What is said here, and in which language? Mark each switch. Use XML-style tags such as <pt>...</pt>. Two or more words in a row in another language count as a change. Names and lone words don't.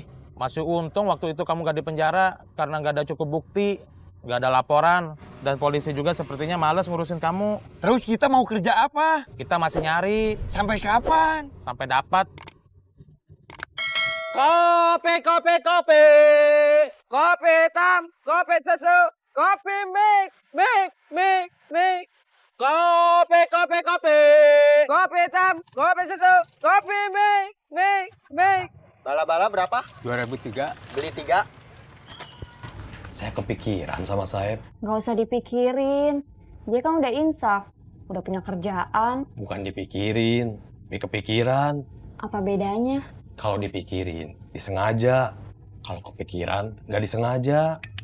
<id>Masih untung waktu itu kamu nggak di penjara karena nggak ada cukup bukti, nggak ada laporan, dan polisi juga sepertinya males ngurusin kamu. Terus kita mau kerja apa? Kita masih nyari Sampai kapan? sampai dapat. Kopi, kopi, kopi. Kopi hitam, kopi susu, kopi mik, mik, mik, mik. Kopi, kopi, kopi. Kopi hitam, kopi susu, kopi mik, mik, mik. Bala-bala berapa? 2003. Beli 3. Saya kepikiran sama Saeb. Gak usah dipikirin. Dia kan udah insaf. Udah punya kerjaan. Bukan dipikirin, tapi kepikiran. Apa bedanya? Kalau dipikirin, disengaja. Kalau kepikiran, nggak disengaja.</id>